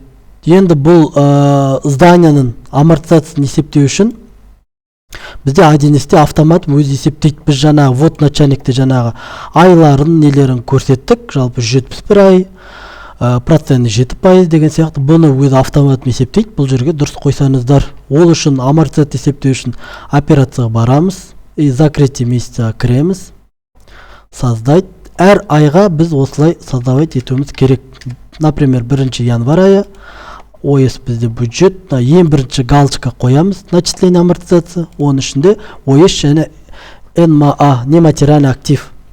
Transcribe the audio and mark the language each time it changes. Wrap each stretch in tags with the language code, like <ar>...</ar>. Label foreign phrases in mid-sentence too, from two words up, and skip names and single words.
<kk>Енді бұл зданияның амортизациясын есептеу үшін бізде A1S'те автомат өзі есептейді. Біз жаңағы</kk> <ru>вот начальникте</ru> <kk>жаңағы айларын нелерін көрсеттік. Жалпы 171 ай, проценті 7% деген сияқты. Бұны өзі автомат есептейді. Бұл жерге дұрыс қойсаңыздар. Ол үшін амортизация есептеу үшін операцияға барамыз.</kk> <ru>И закрытие месяца кіреміз. Создать.</ru> <kk>Әр айға біз осылай создавать етуіміз керек. Например, 1 январь айы. OS бізде бюджет. Ең бірінші галочка қоямыз.</kk> <ru>Начисление амортизация.</ru> <kk>Оның ішінде OS және НМА,</kk> <ru>нематериальный актив.</ru>